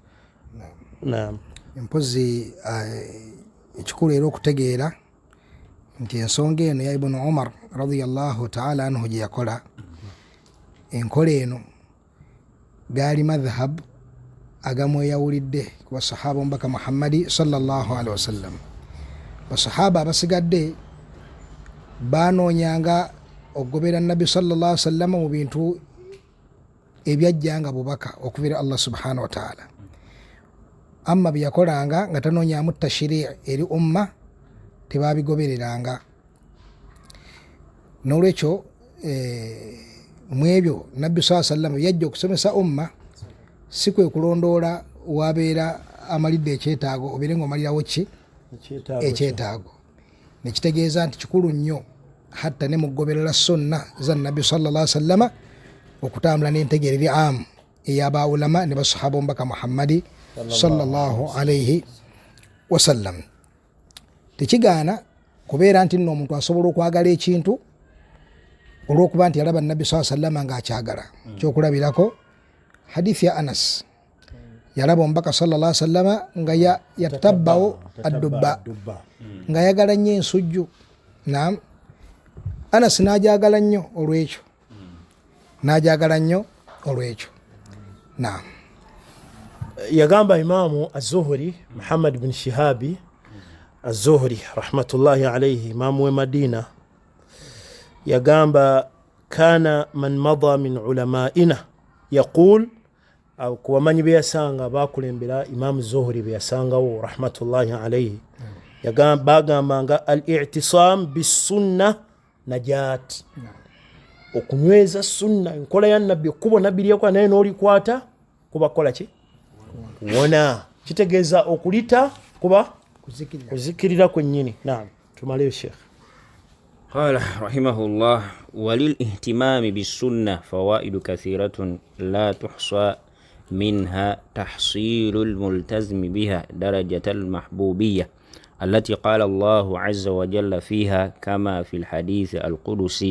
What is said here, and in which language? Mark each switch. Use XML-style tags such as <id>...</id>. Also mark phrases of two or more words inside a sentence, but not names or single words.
<lg>Mpozi ekikulu era okutegeera nti ensonga eno ya Ibn Umar</lg> <ar>رضي الله تعالى عنه</ar> <lg>gye yakola enkola eno gaali madhhab agamu eyawulidde ku basahaba omubaka Muhammadi</lg> <ar>صلى الله عليه وسلم.</ar> <lg>Basahaba abasigadde banoonyanga okugobera nabbi</lg> <ar>صلى الله عليه وسلم</ar> <lg>mu bintu ebyajjanga bubaka okuvira Allah</lg> <ar>سبحانه وتعالى.</ar> <lg>Amma byakolanga nga tanoonyamu tashiri' eri umma tebabigobereranga. N'olwekyo mwebyo nabbi</lg> <ar>صلى الله عليه وسلم</ar> <lg>yajja okusomesa umma si kwe kulondoola wabeera amalidde ekyetaago obeere ng'omalirawo ki ekyetaago. Nekitegeeza nti kikulu nnyo hatta ne mugoberera sunna za nabbi</lg> <ar>صلى الله عليه وسلم</ar> <lg>okutambula n'entegeereri amu ey'aba ulama ne basahaba omubaka Muhammadi</lg> <ar>صلى الله عليه وسلم.</ar> <lg>Tekigaana kubeera nti nno omuntu asobola okwagala ekintu olw'okuba nti yalaba nabbi</lg> <ar>صلى الله عليه وسلم</ar> <lg>ng'akyagala. Kyokulabirako hadithi ya Anas yalaba omubaka</lg> <ar>صلى الله عليه وسلم</ar> <lg>nga yatabbawo addubba nga yagala nnyo ensujju. Naam, Anas n'ajagala nnyo olw'ekyo, n'ajagala nnyo olw'ekyo. Naam, yagamba Imaamu Az-Zuhri Muhammad bin Shihabi Az-Zuhri</lg> <ar>رحمة الله عليه,</ar> <lg>imaamu w'e Madina,</lg> <ar>yagamba كان من مضى من علمائنا يقول,</ar> <lg>kubamanyi beyasanga bakulembera Imaamu Zuhri beyasangawo</lg> <ar>رحمة الله عليه,</ar> <lg>bagambanga</lg> <ar>الاعتصام بالسنة نجاة,</ar> <lg>okunyweza sunna enkola ya nabbi kubo nabbi lyako naye n'olikwata kuba kola ki wona, kitegeeza okulita kuba kuzikirira kwennyini. Naam, tumaleyo Sheikh.</lg> <ar>قال رحمه الله وللإهتمام بالسنة فوائد كثيرة لا تحصى منها تحصيل الملتزم بها درجة المحبوبية التي قال الله عز وجل فيها كما في الحديث القدسي</ar>